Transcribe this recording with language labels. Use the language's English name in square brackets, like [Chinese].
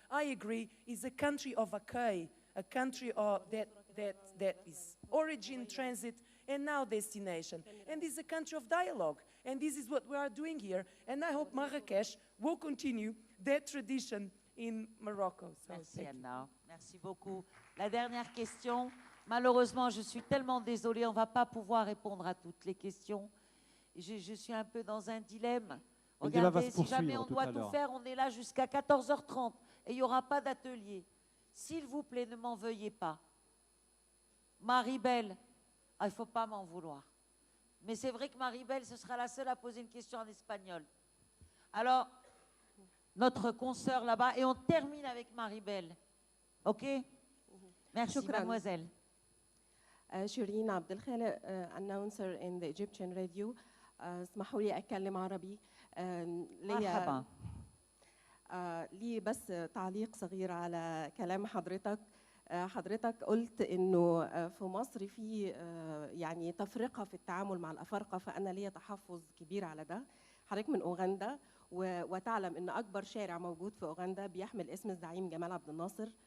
[English] I agree, it's a country of accueil, a country that is origin, transit, and now destination. And it's a country of dialogue, and this is what we are doing here. And I hope Marrakech will continue that tradition in Morocco. So [French] merci Anna, merci beaucoup. La dernière question. Malheureusement, je suis tellement désolée, on ne va pas pouvoir répondre à toutes les questions. Je suis un peu dans un dilemme. Regardez, si jamais on doit tout faire, on est là jusqu'à 14h30 et il n'y aura pas d'atelier. S'il vous plaît, ne m'en veuillez pas. Marie-Belle, il ne faut pas m'en vouloir. Mais c'est vrai que Marie-Belle, ce sera la seule à poser une question en espagnol. Alors, notre consoeur là-bas, et on termine avec Marie-Belle. OK? Merci, mademoiselle. [English] شيرين عبد الخالق announcer in the Egyptian radio. [Arabic] اسمحوا لي أتكلم عربي. مرحبا. لي بس تعليق صغير على كلام حضرتك. حضرتك قلت إنه في مصر في يعني تفرقة في التعامل مع الأفارقة، فأنا لي تحفظ كبير على ده. حضرتك من أوغندا وتعلم إن أكبر شارع موجود في أوغندا بيحمل اسم الزعيم جمال عبد الناصر.